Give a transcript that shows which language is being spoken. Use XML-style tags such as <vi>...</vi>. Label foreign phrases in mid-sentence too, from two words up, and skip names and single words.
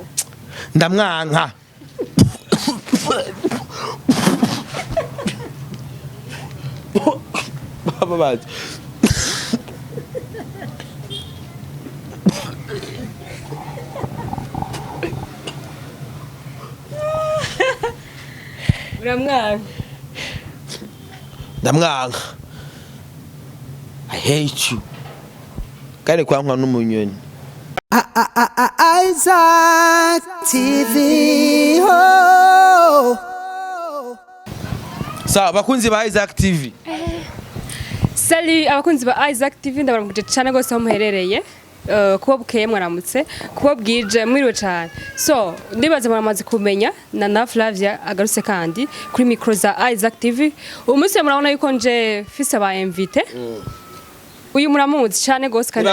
<rn>ndamwanka baba bazi ndamwanka</rn> <en>I hate you</en> <rn>kare kwankwa n'umunyoni Isaac TV sawa bakunzi ba Isaac TV Sali abakunzi ba Isaac TV ndabaramukije cyane gose aho muherereye kuba bukeye mwaramutse kuba bwije mwiriwe cyane so ndibaze muramaze kumenya na Flavia agarutse kandi kuri micro za Isaac TV umunsi murabona yuko nje fise ba invité uyu muramuzi cyane gose kandi</rn>